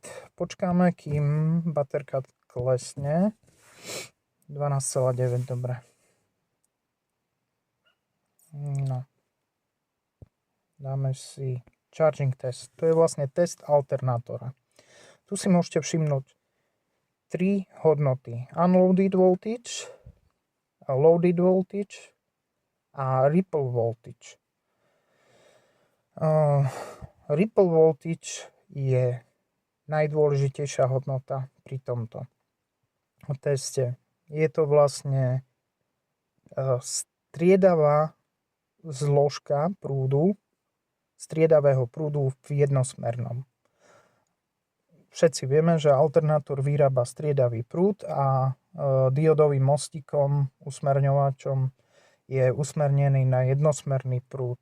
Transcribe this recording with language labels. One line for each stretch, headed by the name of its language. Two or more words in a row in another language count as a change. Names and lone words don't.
Slovak: Počkáme, kým baterka klesne. 12,9, dobre. No. Dáme si
English: charging test.
Slovak: To je vlastne test alternátora. Tu si môžete všimnúť 3 hodnoty.
English: Unloaded voltage, loaded voltage a ripple voltage. Ripple voltage
Slovak: je najdôležitejšia hodnota pri tomto teste. Je to vlastne striedavá zložka prúdu, striedavého prúdu v jednosmernom. Všetci vieme, že alternátor vyrába striedavý prúd a diodovým mostíkom, usmerňovačom je usmernený na jednosmerný prúd.